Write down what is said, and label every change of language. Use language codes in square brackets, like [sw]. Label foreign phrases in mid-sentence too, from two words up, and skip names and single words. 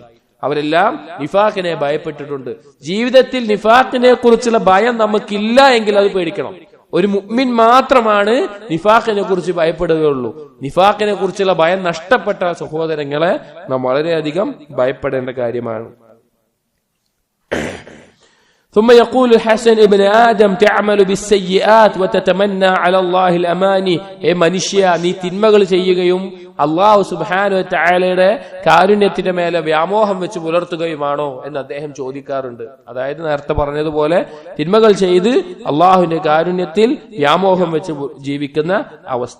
[ml] അവരെല്ലാം നിഫാഖിനെ ഭയപ്പെട്ടിട്ടുണ്ട്. ജീവിതത്തിൽ നിഫാഖിനെ കുറിച്ചുള്ള ഭയം നമുക്കില്ല എങ്കിൽ അത് പേടിക്കണം. ഒരു മുഅ്മിൻ മാത്രമാണ് നിഫാഖിനെ കുറിച്ച് ഭയപ്പെടുകയുള്ളൂ. നിഫാഖിനെ കുറിച്ചുള്ള ഭയം നഷ്ടപ്പെട്ട സഹോദരങ്ങളെ നാം വളരെയധികം ഭയപ്പെടേണ്ട കാര്യമാണ്. [ar] ثم يقول الحسن ابن آدم تعمل بالسيئات وتتمنى على الله الأماني. [ml] മനുഷ്യ, നീ തിന്മകൾ ചെയ്യുകയും അള്ളാഹു [ar] سبحانه وتعالى [ml] കാരുണ്യത്തിന്റെ മേലെ വ്യാമോഹം വെച്ച് പുലർത്തുകയുമാണോ എന്ന് അദ്ദേഹം ചോദിക്കാറുണ്ട്. അതായത് നേരത്തെ പറഞ്ഞതുപോലെ തിന്മകൾ ചെയ്ത് അള്ളാഹുവിന്റെ കാരുണ്യത്തിൽ വ്യാമോഹം വെച്ച് ജീവിക്കുന്ന അവസ്ഥ.